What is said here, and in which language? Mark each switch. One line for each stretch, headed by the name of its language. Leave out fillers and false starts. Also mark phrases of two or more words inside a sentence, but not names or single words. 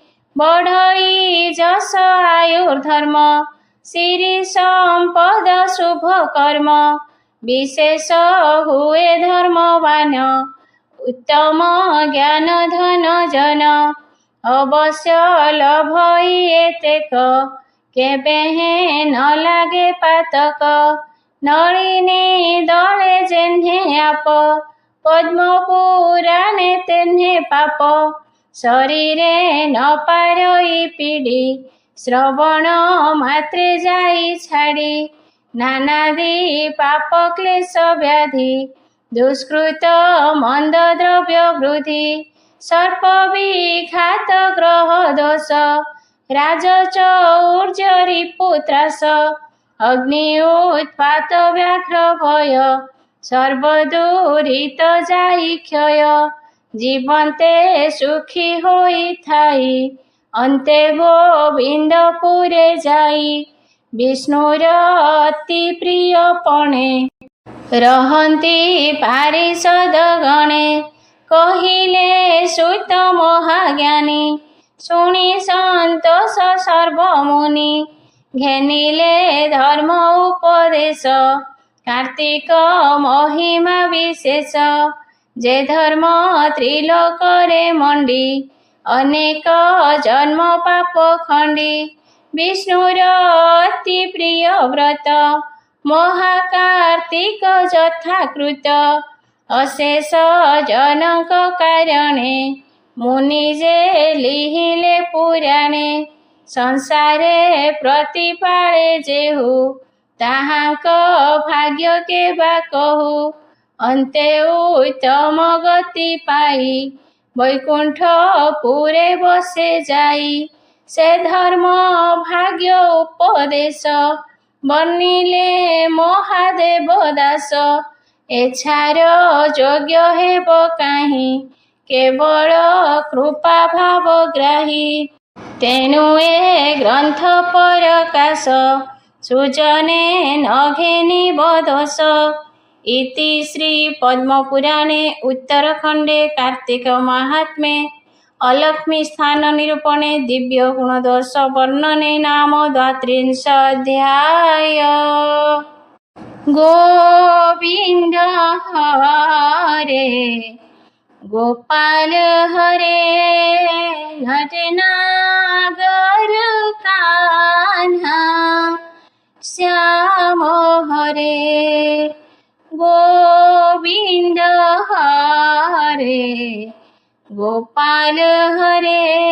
Odia: ବଢ଼ଇ ଯଶ ଆୟୁର୍ଧର୍ମ ସିରି ସମ୍ପଦ ଶୁଭ କର୍ମ ବିଶେଷ ହୁଏ ଧର୍ମବାନ ଉତ୍ତମ ଜ୍ଞାନ ଧନ ଜନ ଅବଶ୍ୟ ଲଭଇ ଏତେକ କେବେ ହେଁ ନ ଲାଗେ ପାତକ ନଳିନୀ ଦଳେ ଯେହ୍ନେ ଆପ ପଦ୍ମ ପୁରାଣେ ତେହ୍ନେ ପାପ ଶରୀରେ ନ ପାରଇ ପୀଡ଼ି ଶ୍ରବଣ ମାତ୍ରେ ଯାଇ ଛାଡ଼ି ନାନାଦି ପାପ କ୍ଳେଶ ବ୍ୟାଧି ଦୁଷ୍କୃତ ମନ୍ଦ ଦ୍ରବ୍ୟ ବୃଦ୍ଧି ସର୍ପ ବିଘାତ ଗ୍ରହ ଦୋଷ ରାଜଚୌର୍ଯ୍ୟ ରିପୁତ୍ରାସ ଅଗ୍ନି ଉତ୍ପାତ ବ୍ୟାଘ୍ର ଭୟ ସର୍ବଦୁରିତ ଯାଇ କ୍ଷୟ ଜୀବନ୍ତେ ସୁଖୀ ହୋଇ ଥାଇ ଅନ୍ତେ ଗୋବିନ୍ଦ ପୁରେ ଯାଇ ବିଷ୍ଣୁର ଅତି ପ୍ରିୟ ପଣେ ରହନ୍ତି ପାରିଷଦ ଗଣେ କହିଲେ ସୁତ ମହାଜ୍ଞାନୀ ଶୁଣି ସନ୍ତୋଷ ସର୍ବମୁନି ଘେନିଲେ ଧର୍ମ ଉପଦେଶ କାର୍ତ୍ତିକ ମହିମା ବିଶେଷ ଯେ ଧର୍ମ ତ୍ରିଲୋକରେ ମଣ୍ଡି ଅନେକ ଜନ୍ମ ପାପ ଖଣ୍ଡି ବିଷ୍ଣୁର ଅତି ପ୍ରିୟ ବ୍ରତ ମହାକାର୍ତ୍ତିକ ଯଥାକୃତ ଅଶେଷ ଜନକ କାରଣେ ମୁନି ଯେ ଲିହିଲେ ପୁରାଣେ ସଂସାରେ ପ୍ରତିପାଳେ ଯେହୁ ତାହାକ ଭାଗ୍ୟ କେ ବା କହୁ ଅନ୍ତେ ଉତ୍ତମ ଗତି ପାଇ ବୈକୁଣ୍ଠ ପୁରେ ବସେ ଯାଇ ସେ ଧର୍ମ ଭାଗ୍ୟ ଉପଦେଶ ବନିଲେ ମହାଦେବ ଦାସ ଏଛାର ଯୋଗ୍ୟ ହେବ କାହି କେବଳ କୃପା ଭାବ ଗ୍ରାହୀ ତେଣୁ ଏ ଗ୍ରନ୍ଥ ପ୍ରକାଶ ସୁଜନେ ନଘେନି ବଦୋଷ ଇତି ଶ୍ରୀ ପଦ୍ମପୁରାଣେ ଉତ୍ତରଖଣ୍ଡେ କାର୍ତ୍ତିକ ମହାତ୍ମ୍ୟେ ଅଲକ୍ଷ୍ମୀ ସ୍ଥାନ ନିରୂପଣେ ଦିବ୍ୟ ଗୁଣଦୋଷ ବର୍ଣ୍ଣନେ ନାମ 32 ଅଧ୍ୟାୟ।
Hindi: गोविंद हरे गोपाल हरे नटनागर कान्हा श्याम हरे गोविंद हरे गोपाल हरे